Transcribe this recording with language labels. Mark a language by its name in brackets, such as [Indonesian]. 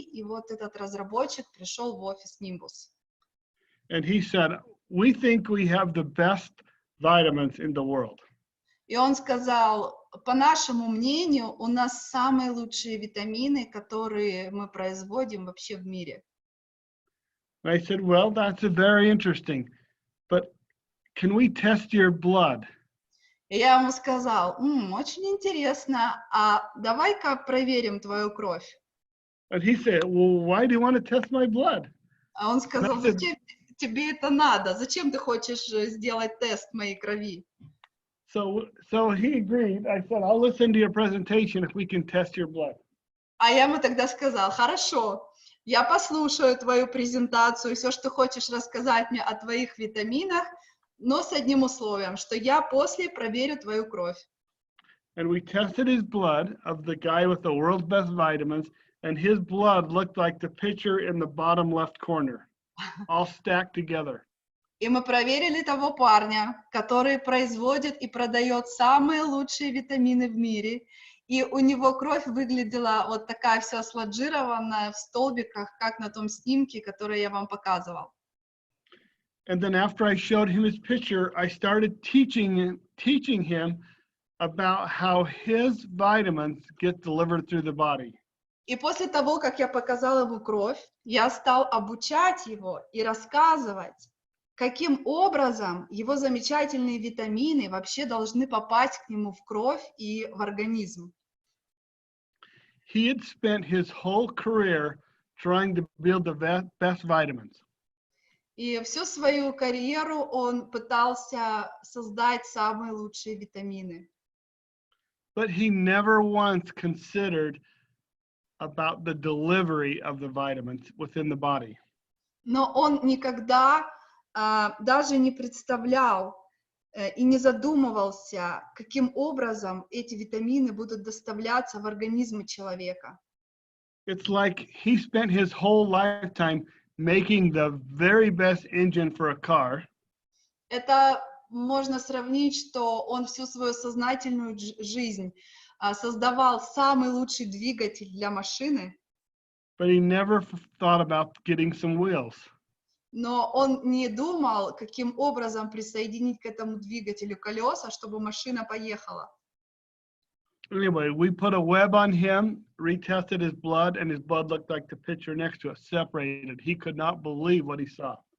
[Russian] И вот этот разработчик пришел в офис Nimbus. [English] And he said, "We think we have the best vitamins in the world." [Russian] И он сказал, по нашему мнению, у нас самые лучшие витамины, которые мы производим вообще в мире. [English] I said, "Well, that's very interesting, but can we test your blood?" [Russian] И я ему сказал, очень интересно, а давай-ка проверим твою кровь. [English] And he said, "Well, why do you want to test my blood?" [Russian] А он сказал, зачем тебе это надо? Зачем ты хочешь сделать тест моей крови? [English] So he agreed. I said, I'll listen to your presentation if we can test your blood. [Russian] А я ему тогда сказал, хорошо, я послушаю твою презентацию, все, что хочешь рассказать мне о твоих витаминах, но с одним условием, что я после проверю твою кровь. [English] And we tested his blood of the guy with the world's best vitamins, and his blood looked like the picture in the bottom left corner, all stacked together. [Russian] И мы проверили того парня, который производит и продает самые лучшие витамины в мире, и у него кровь выглядела вот такая вся сложированная в столбиках, как на том снимке, который я вам показывал. [English] And then after I showed him his picture, I started teaching him about how his vitamins get delivered through the body. [Russian] И после того, как я показал ему кровь, я стал обучать его и рассказывать, каким образом его замечательные витамины вообще должны попасть к нему в кровь и в организм. [English] He had spent his whole career trying to build the best vitamins. [Russian] И всю свою карьеру он пытался создать самые лучшие витамины. [English] But he never once considered about the delivery of the vitamins within the body. [Russian] Но он никогда даже не представлял и не задумывался, каким образом эти витамины будут доставляться в организм человека. [English] It's like he spent his whole lifetime making the very best engine for a car. [Russian] Это можно сравнить, что он всю свою сознательную жизнь создавал самый лучший двигатель для машины, [English] But he never thought about getting some wheels. [Russian] но он не думал, каким образом присоединить к этому двигателю колеса, чтобы машина поехала. [English] Anyway, we put a web on him, retested his blood, and his blood looked like the picture next to it, separated. He could not believe what he saw.